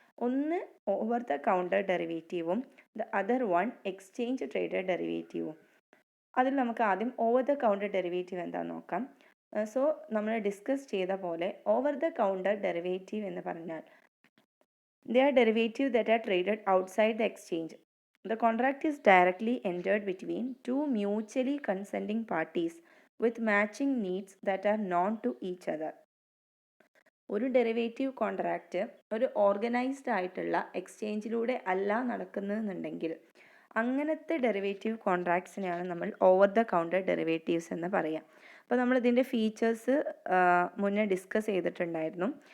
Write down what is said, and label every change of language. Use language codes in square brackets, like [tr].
[en] ഒന്ന് over the counter ഡെറിവേറ്റീവും the other one exchange traded ഡെറിവേറ്റീവും. [ml] അതിൽ നമുക്ക് ആദ്യം ഓവർ ദ കൗണ്ടർ ഡെറിവേറ്റീവ് എന്താണെന്ന് നോക്കാം. സോ നമ്മൾ ഡിസ്കസ് ചെയ്ത പോലെ ഓവർ ദ കൗണ്ടർ ഡെറിവേറ്റീവ് എന്ന് പറഞ്ഞാൽ [en] they are derivative that are traded outside the exchange. The contract is directly entered between two mutually consenting parties with matching needs that are known to each other. [ml] ഒരു derivative contract ഒരു organised ആയിട്ടുള്ള എക്സ്ചേഞ്ചിലൂടെ അല്ല നടക്കുന്നതെന്നുണ്ടെങ്കിൽ അങ്ങനത്തെ derivative കോൺട്രാക്ട്സിനെയാണ് നമ്മൾ over the counter derivatives എന്ന് പറയാം. അപ്പോൾ നമ്മൾ ഇതിൻ്റെ ഫീച്ചേഴ്സ് മുന്നേ ഡിസ്കസ് ചെയ്തിട്ടുണ്ടായിരുന്നു.